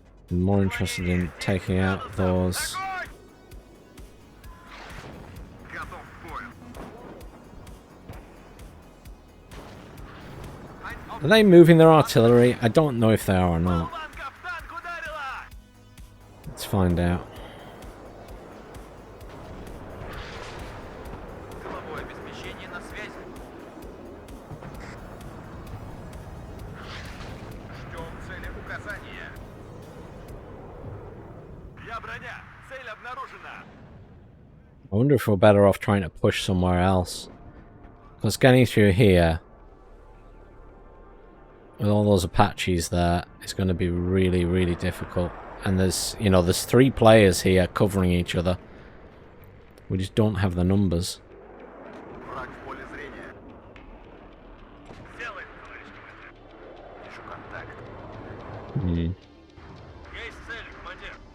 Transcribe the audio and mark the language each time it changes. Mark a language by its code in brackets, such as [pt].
[en] I'm more interested in taking out those. [ru] Готов к бою. [en] Are they moving their artillery? I don't know if they are or not. [ru] Болванка в танк ударила! [en] Let's find out. [ru] Силовое обеспечение на связи. Ждем цели указания. Я броня. Цель обнаружена. [en] I wonder if we're better off trying to push somewhere else. Because getting through here, with all those Apaches there, it's going to be really, really difficult. And there's, you know, there's 3 players here covering each other. We just don't have the numbers. [ru] Враг в поле зрения. Сделаем, товарищ командир. Вижу контакт. Есть цель, командир.